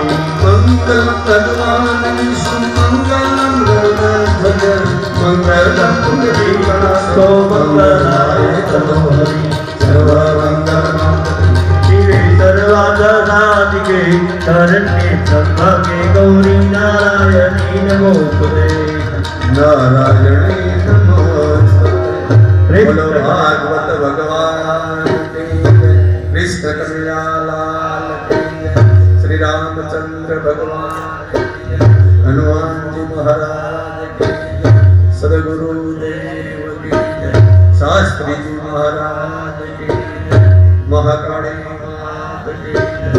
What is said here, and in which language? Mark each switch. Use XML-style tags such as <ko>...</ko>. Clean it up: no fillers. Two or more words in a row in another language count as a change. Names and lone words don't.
<sa>मंगल करुणानि सुमंगलं भज मंगलं पुंडरीकाक्षो मंगलाय तनोहरि सर्वमंगलम् शिवे सर्वाधनादिके शरण्ये त्र्यम्बके गौरी नारायणी नमोस्तुते नारायणी नमोस्तुते</sa> <hi>बोलो भागवत भगवान की जय, कृष्ण कन्हैया लाल की जय, श्री रामचंद्र भगवान की जय, हनुमान जी महाराज की जय, सदगुरु देव की जय, शास्त्री जी महाराज की जय, महाकाली मात की जय।</hi>